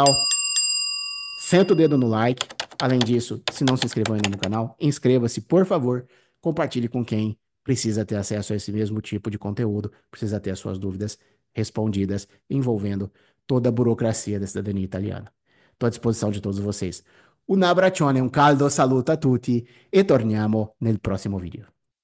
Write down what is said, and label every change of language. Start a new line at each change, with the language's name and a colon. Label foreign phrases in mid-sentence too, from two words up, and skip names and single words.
Portuguese: Senta o dedo no like. Além disso, se não se inscreveu ainda no canal, inscreva-se, por favor. Compartilhe com quem precisa ter acesso a esse mesmo tipo de conteúdo, precisa ter as suas dúvidas respondidas, envolvendo toda a burocracia da cidadania italiana. Estou à disposição de todos vocês.
Italian: Un abbraccione, un caldo saluto a tutti e torniamo nel prossimo video.